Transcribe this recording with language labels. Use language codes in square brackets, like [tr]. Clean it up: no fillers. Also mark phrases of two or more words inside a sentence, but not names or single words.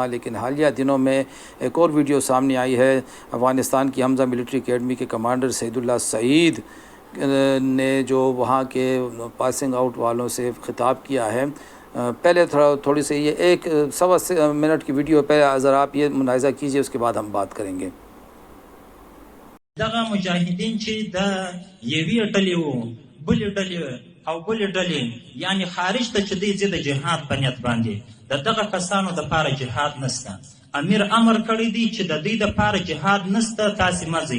[ur] لیکن حالیہ دنوں میں ایک اور ویڈیو سامنے آئی ہے۔ افغانستان کی حمزہ ملٹری اکیڈمی کے کمانڈر سعیداللہ سعید نے جو وہاں کے [en] passing out [ur] والوں سے خطاب کیا ہے. پہلے تھوڑی سی یہ ایک 1.25 منٹ کی ویڈیو پہ ذرا آپ یہ ملاحظہ کیجیے، اس کے بعد ہم بات کریں گے. [ps] دغه مجاهدین چې د یوې ډلې وو بلې ډلې او بلې ډلې یعنی خارج ته چې دوی ځي د جهاد په نیت باندې د دغه کسانو دپاره جهاد نسته. امیر امر کړی دی چې د دوی دپاره جهاد نسته، تاسې مه ځئ.